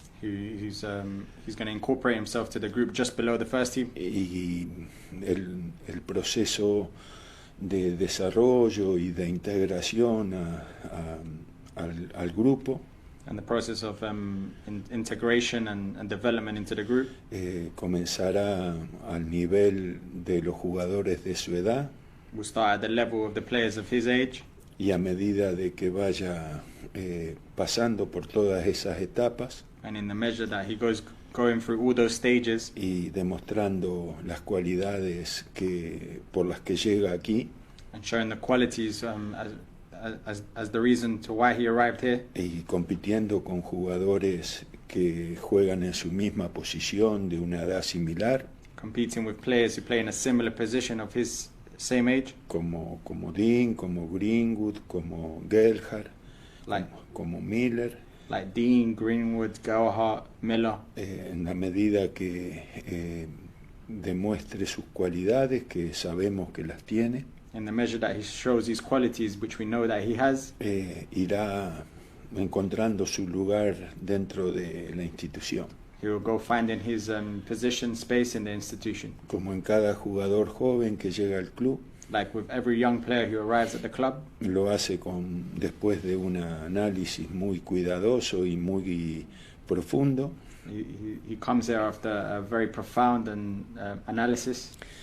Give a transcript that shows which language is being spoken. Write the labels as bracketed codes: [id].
[en] He's going to incorporate himself to the group just below the first team. [es] Y el proceso de desarrollo y de integración al grupo [en] And the process of integration and development into the group [es] comenzará al nivel de los jugadores de su edad. [en] Will start at the level of the players of his age. [es] Y a medida de que vaya pasando por todas esas etapas [en] And in the measure that he goes going through all those stages [es] y demostrando las cualidades por las que llega aquí [en] and showing the qualities as the reason to why he arrived here, [es] y compitiendo con jugadores que juegan en su misma posición de una edad similar, [en] competing with players who play in a similar position of his same age, [es] como Dean, como Greenwood, como Gerhard, como Miller, [en] like Dean, Greenwood, Gerhard, Miller, [es] en la medida que demuestre sus cualidades, que sabemos que las tiene, [en] in the measure that he shows these qualities, which we know that he has, [es] irá encontrando su lugar dentro de la institución. [en] he will go finding his position, space in the institution. [es] Como en cada jugador joven que llega al club, [en] Like with every young player who arrives at the club, [es] lo hace después de un análisis muy cuidadoso y muy profundo. [en] he comes there after a very profound analysis.